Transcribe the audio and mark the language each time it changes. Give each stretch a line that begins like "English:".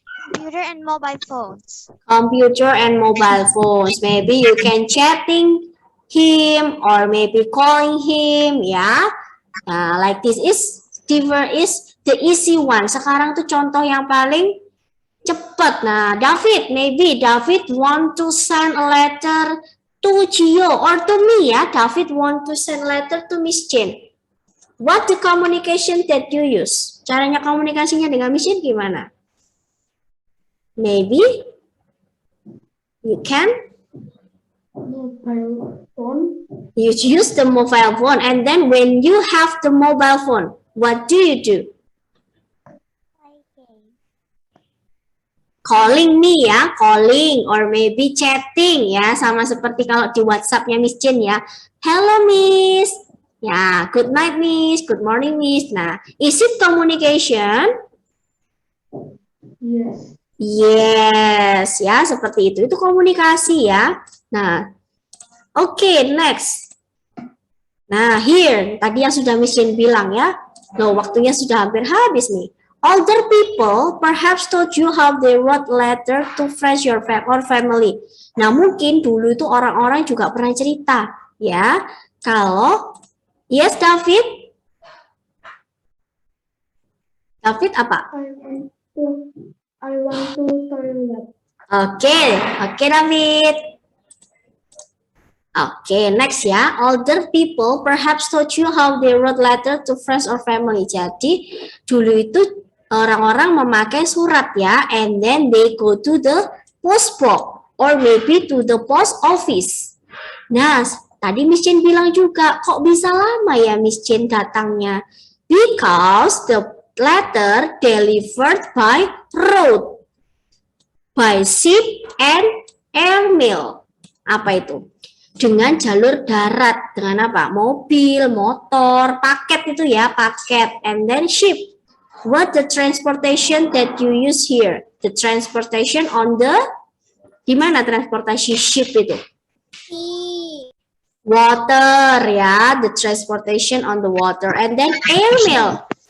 English: Computer and mobile phones. Computer and mobile phones. Maybe you can chatting him or maybe calling him, ya. Nah, like this is the easy one.
Indonesian: Sekarang tuh contoh yang paling cepat.
English: Nah, maybe David want to send a letter to Gio or to me ya. David want to send letter to Miss Jane. What the communication that you use?
Indonesian: Caranya komunikasinya dengan Miss Jane gimana?
English: Maybe you can Mobile phone. you use the mobile phone, and then when you have the mobile phone, what do you do?
Indonesian: Calling me ya,
English: calling or maybe chatting
Indonesian: ya, sama seperti kalau di WhatsApp-nya Miss Jane ya.
English: Hello Miss. Ya, good night Miss, good morning Miss. Nah, is it communication? Yes.
Indonesian: Yes, ya seperti itu. Itu komunikasi ya. Nah, oke, next. Nah, here tadi yang sudah Miss Jane bilang ya. Loh, waktunya sudah hampir habis nih.
English: Older people perhaps told you how they wrote letter to friends or family.
Indonesian: Nah, mungkin dulu itu orang-orang juga pernah cerita ya. Kalau yes, David. David apa?
English: I want to toilet.
Indonesian: Oke, David. Oke, next ya.
English: Older people perhaps told you how they wrote letter to friends or family.
Indonesian: Jadi, dulu itu orang-orang memakai surat ya,
English: and then they go to the post box or maybe to the post office.
Indonesian: Nah, tadi Miss Jane bilang juga, kok bisa lama ya Miss Jane datangnya?
English: Because the letter delivered by road, by ship and airmail.
Indonesian: Apa itu? Dengan jalur darat, dengan apa? Mobil, motor, paket itu ya, paket,
English: and then ship. What the transportation that you use here? The transportation on the,
Indonesian: di mana transportasi ship itu?
English: Water ya, the transportation on the water, and then airmail.